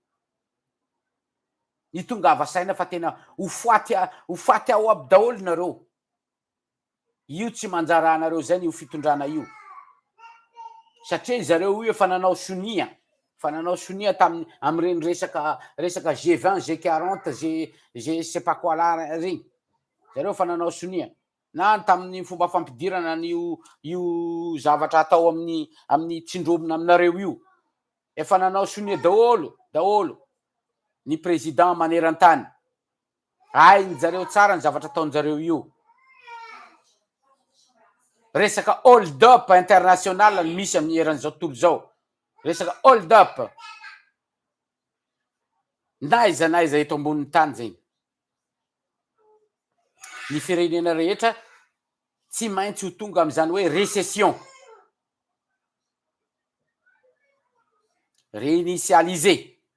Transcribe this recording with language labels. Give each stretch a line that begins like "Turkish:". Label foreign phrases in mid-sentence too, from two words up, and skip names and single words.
Malagasy: Mitongava saina fa tena ho faty ao aby daholo nareo. Io tsy manjara anareo zany io fitondrana io. Satria zareo io efa nanao sonia. Fa nanao sonia am'reny resaka G20, G40,
French: je sais pas quoi là
Malagasy: regny. Zareo fa nanao sonia. Na tamin'ny fomba fampidirana io zavatra atao amin'ny tsindromina aminareo io. Efa nanao sonia daholo. Ny président maneran-tany. Hainy zareo tsara ny zavatra ataonjareo io. Resaka
English: hold up
Malagasy: international ny misy amin'ny eran'izao tontolo zao. Resaka
English: hold up.
Malagasy: Naiza eto ambonin'ny tany zegny. Ny firenena rehetra tsy maintsy ho tonga am'zany hoe récession. Réinitialiser.